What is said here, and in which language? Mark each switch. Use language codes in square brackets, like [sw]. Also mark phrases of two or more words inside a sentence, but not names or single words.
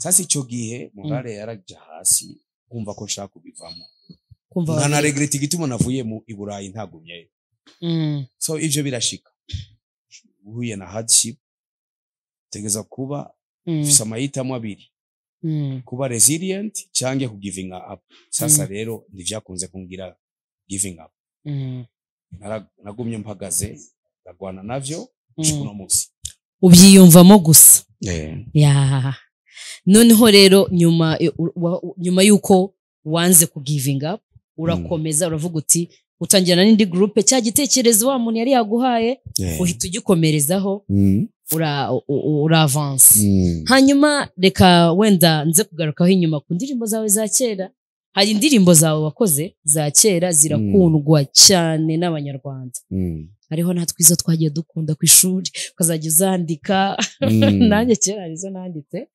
[rn] sasa ico gihe morale yaraja hasi kumva ko nshaka kubivamo ngana regret igituma navuye mu Iburayi ntagumye so ivyo birashika uhuye na hardship tegeza kuba ufise amahitamo abiri kuba resilient canke ku [en] giving up [rn] sasa rero ndivyakunze kungira [en] giving up [rn] nagumye mpagaze ndagwana navyo uno munsi ubyiyumvamo gusa noneho rero nyuma yuko wanze ku [en] giving up [rn] urakomeza uravuga uti utangirana [rw] n'indi groupe cya gitekerezo wa muntu yari yaguhaye uhita ugikomerezaho ura avance hanyuma reka wenda nze kugarukaho inyuma ku ndirimbo zawe za kera hari indirimbo zawe wakoze za kera zirakundwa cyane n'abanyarwanda hariho natwe izo twagiye dukunda ku ishuri ukazajya uzandika nanjye kera arizo nanditse